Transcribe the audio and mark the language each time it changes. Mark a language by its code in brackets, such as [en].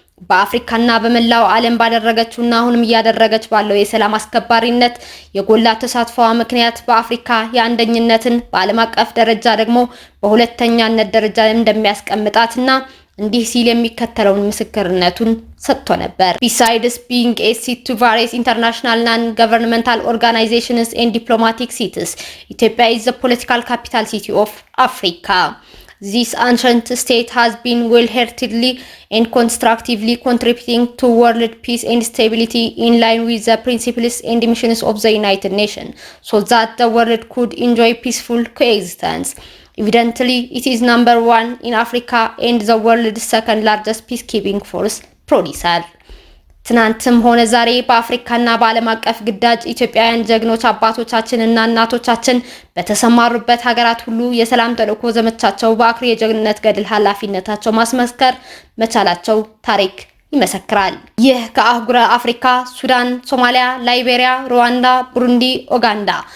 [am] በአፍሪካና በመላው ዓለም ባደረገችውና አሁንም እያደረገች ባለው የሰላም አስከባሪነት የጎላ ተሳትፎዋ ምክንያት በአፍሪካ የአንደኝነትን በዓለም አቀፍ ደረጃ ደግሞ በሁለተኛነት ደረጃ እንደሚያስቀምጣትና እንዲህ ሲል የሚከተለውን ምስክርነቱን ሰጥቶ ነበር። [en] Besides being a seat to various international non-governmental organizations and diplomatic seats, Ethiopia is the political capital city of Africa. This ancient state has been wholeheartedly and constructively contributing to world peace and stability in line with the principles and missions of the United Nations, so that the world could enjoy peaceful coexistence. Evidently, it is number 1 in Africa and the world's second largest peacekeeping force producer. [am] ትናንትም ሆነ ዛሬ በአፍሪካና በዓለም አቀፍ ግዳጅ ኢትዮጵያውያን ጀግኖች አባቶቻችንና እናቶቻችን በተሰማሩበት ሀገራት ሁሉ የሰላም ተልዕኮ ዘመቻቸው በአኩሪ የጀግንነት ገድል ኃላፊነታቸው ማስመስከር መቻላቸው ታሪክ ይመሰክራል። ይህ ከአህጉረ አፍሪካ ሱዳን፣ ሶማሊያ፣ ላይቤሪያ፣ ሩዋንዳ፣ ቡሩንዲ፣ ኡጋንዳ